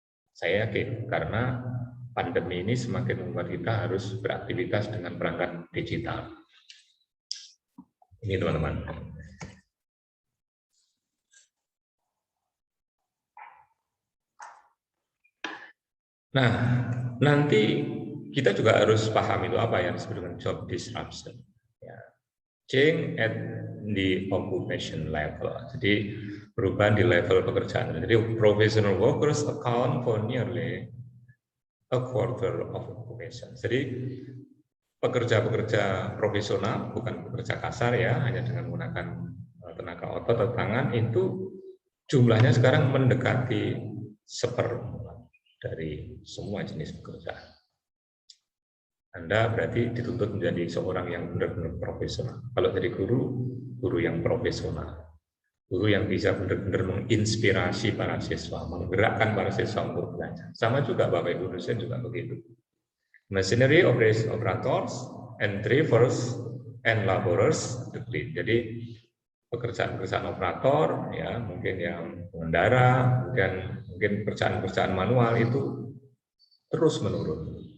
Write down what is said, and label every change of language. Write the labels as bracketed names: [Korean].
[Indonesian] Saya yakin karena pandemi ini semakin membuat kita harus beraktivitas dengan perangkat digital. Ini teman-teman. Nah, nanti kita juga harus paham itu apa yang disebut dengan job disruption. Ya. [English] Change at the occupation level. [Indonesian] Jadi perubahan di level pekerjaan. [English] Jadi professional workers account for nearly a quarter of occupation. [Indonesian] Jadi pekerja-pekerja profesional, bukan pekerja kasar ya, hanya dengan menggunakan tenaga otot atau tangan, itu jumlahnya sekarang mendekati 1/4 dari semua jenis pekerjaan. Anda berarti dituntut menjadi seorang yang benar-benar profesional. Kalau jadi guru, guru yang profesional. Guru yang bisa benar-benar menginspirasi para siswa, menggerakkan para siswa untuk belajar. Sama juga Bapak Ibu dosen juga begitu. [English] Machinery operators and drivers and laborers. [Indonesian] Jadi pekerjaan-pekerjaan operator, ya mungkin yang pengendara, mungkin pekerjaan-pekerjaan manual itu terus menurun.